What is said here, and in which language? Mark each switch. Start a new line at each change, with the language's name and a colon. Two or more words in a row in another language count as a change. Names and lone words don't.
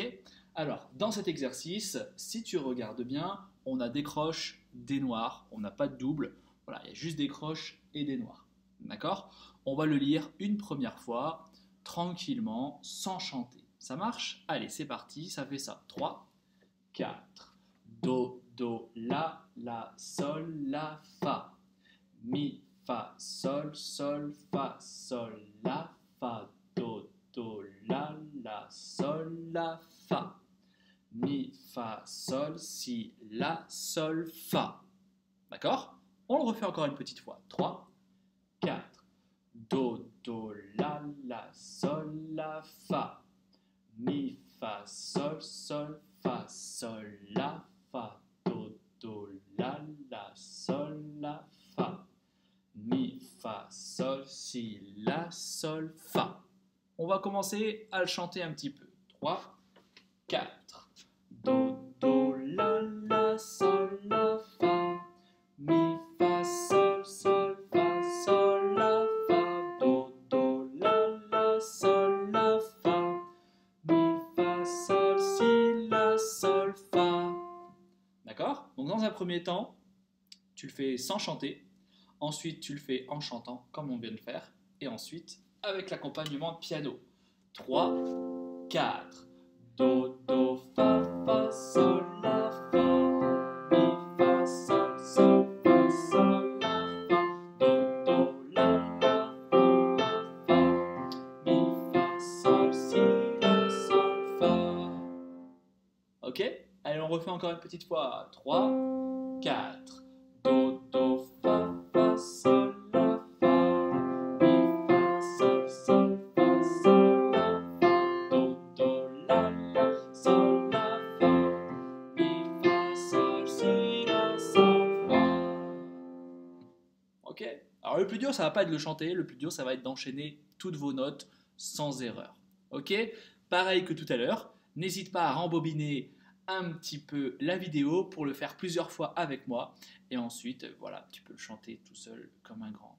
French: Alors, dans cet exercice, si tu regardes bien, on a des croches, des noirs, on n'a pas de double, voilà, il y a juste des croches et des noirs. D'accord? On va le lire une première fois, tranquillement, sans chanter. Ça marche? Allez, c'est parti, ça fait ça. 3, 4. Do, do, la, sol, la, fa. Mi, fa, sol, fa, sol, la, fa. Do, do, la, sol, la, fa. Mi, fa, sol, si, la, sol, fa. D'accord? On le refait encore une petite fois. 3, 4. Do, do, la, sol, la, fa. Mi, fa, sol, fa, sol, la, fa. Do, do, la, sol, la, fa. Mi, fa, sol, si, la, sol, fa. On va commencer à le chanter un petit peu. 3, 4. Do, do, la, sol, la, fa. Mi, fa, sol, fa, sol, la, fa. Do, do, la, sol, la, fa. Mi, fa, sol, si, la, sol, fa. D'accord? Donc dans un premier temps, tu le fais sans chanter. Ensuite, tu le fais en chantant, comme on vient de faire. Et ensuite, avec l'accompagnement de piano. 3, 4. Do, do, fa, fa, sol, la, fa. Mi, fa, sol, fa, sol, la, fa. Do, do, la, fa. Mi, fa, sol, si, la, sol, fa. Ok? Allez, on refait encore une petite fois. 3, 4. Do, do, fa, fa, sol, la, fa. Mi, fa, sol, fa, sol, la, fa. Do, do, la, sol, la, fa. Mi, fa, sol, si, la, sol, fa. Ok? Alors le plus dur, ça va pas être de le chanter. Le plus dur, ça va être d'enchaîner toutes vos notes sans erreur. Ok? Pareil que tout à l'heure. N'hésite pas à rembobiner un petit peu la vidéo pour le faire plusieurs fois avec moi et ensuite voilà, tu peux le chanter tout seul comme un grand.